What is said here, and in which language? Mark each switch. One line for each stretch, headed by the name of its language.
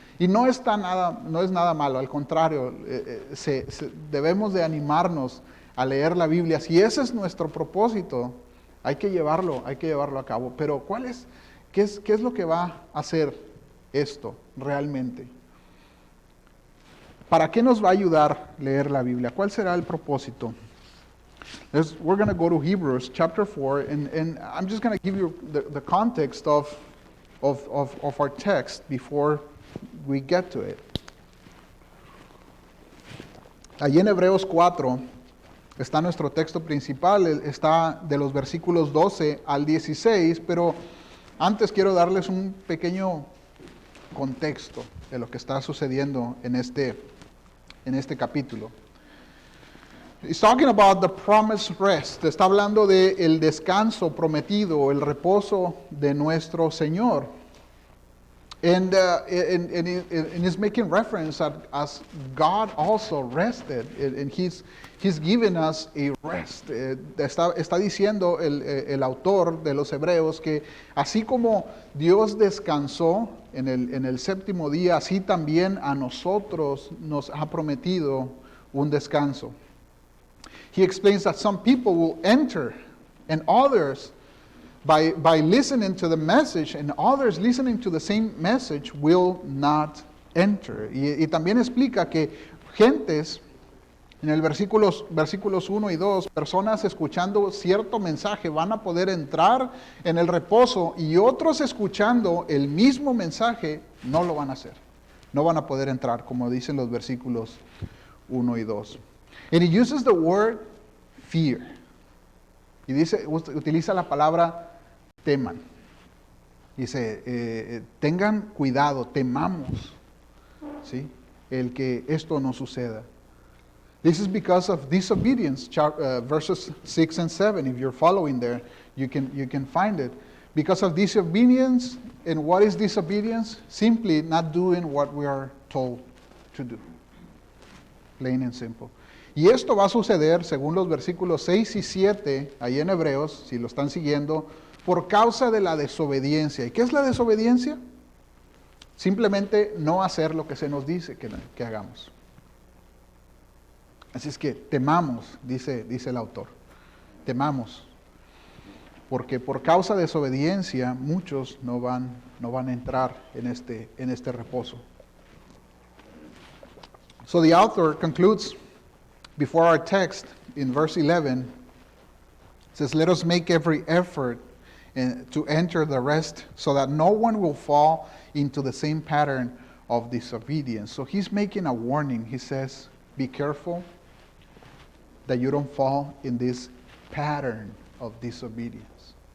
Spanish: Y no es nada malo, al contrario, debemos de animarnos a leer la Biblia. Si ese es nuestro propósito, hay que llevarlo a cabo. Pero qué es lo que va a hacer esto realmente? ¿Para qué nos va a ayudar leer la Biblia? ¿Cuál será el propósito?
English: We're going to go to Hebrews chapter 4, and I'm just going to give you the context of our text before we get to it.
Spanish: Allí en Hebreos 4 está nuestro texto principal, está de los versículos 12 al 16, pero antes quiero darles un pequeño contexto de lo que está sucediendo en este capítulo.
English: He's talking about the promised rest.
Spanish: Está hablando de el descanso prometido, el reposo de nuestro Señor.
English: And he's making reference as God also rested, and he's given us a rest.
Spanish: Está diciendo el autor de los Hebreos que así como Dios descansó en el séptimo día, así también a nosotros nos ha prometido un descanso.
English: He explains that some people will enter, and others, by listening to the message, and others listening to the same message, will not enter.
Spanish: Y también explica que gentes, en el versículos 1 y 2, personas escuchando cierto mensaje van a poder entrar en el reposo, y otros escuchando el mismo mensaje no lo van a hacer. No van a poder entrar, como dicen los versículos 1 y 2.
English: And he uses the word fear.
Spanish: Y utiliza la palabra teman. Dice, tengan cuidado, temamos, ¿sí?, el que esto no suceda.
English: This is because of disobedience, verses 6 and 7. If you're following there, you can find it. Because of disobedience, and what is disobedience? Simply not doing what we are told to do. Plain and simple.
Spanish: Y esto va a suceder, según los versículos 6 y 7, ahí en Hebreos, si lo están siguiendo, por causa de la desobediencia. ¿Y qué es la desobediencia? Simplemente no hacer lo que se nos dice que hagamos. Así es que temamos, dice el autor, temamos, porque por causa de desobediencia muchos no van a entrar en este reposo.
English: So the author concludes before our text in verse 11, says, let us make every effort to enter the rest so that no one will fall into the same pattern of disobedience. So he's making a warning. He says, be careful that you don't fall in this pattern of disobedience.